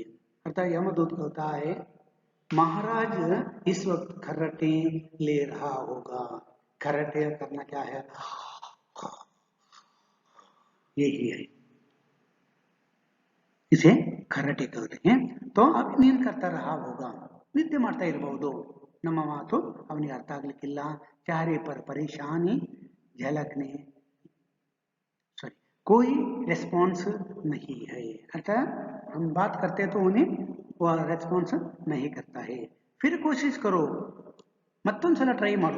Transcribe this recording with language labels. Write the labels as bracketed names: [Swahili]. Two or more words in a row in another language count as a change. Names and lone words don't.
[Hindi] अर्थात यमदूत कहता है महाराज इस वक्त खर्राटे ले रहा होगा। खर्राटे करना क्या है, यही है, इसे खर्राटे कहते हैं। तो अब नींद करता रहा होगा, [Kannada] ನಿದ್ದೆ ಮಾಡ್ತಾ ಇರಬಹುದು. ನಮ್ಮ ಮಾತು ಅವನಿಗೆ ಅರ್ಥ ಆಗ್ಲಿಕ್ಕಿಲ್ಲ. [Hindi] चेहरे पर परेशानी झलकने, सॉरी, कोई रेस्पॉन्स नहीं है। अर्थात हम बात करते तो उन्हें वह रेस्पॉन्स नहीं करता है। फिर कोशिश करो, ಮತ್ತೊಂದ್ಸಲ ट्राई मारो।